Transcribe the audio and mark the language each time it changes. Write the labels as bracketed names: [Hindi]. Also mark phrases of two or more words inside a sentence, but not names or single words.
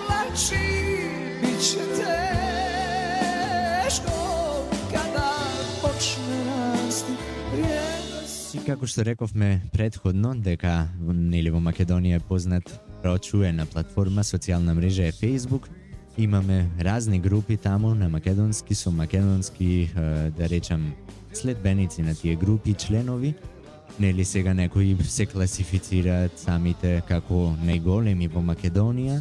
[Croatian] reći, bit će teško kada počne rasti vrijednost. [Macedonian] И како што рековме предходно, дека нели во Македонија е познат прочуена платформа, социјална мрежа е Facebook. Имаме разни групи таму на македонски со македонски, да речам, следбеници на тие групи, членови. Нели сега некои се класифицираат самите како најголеми во Македонија.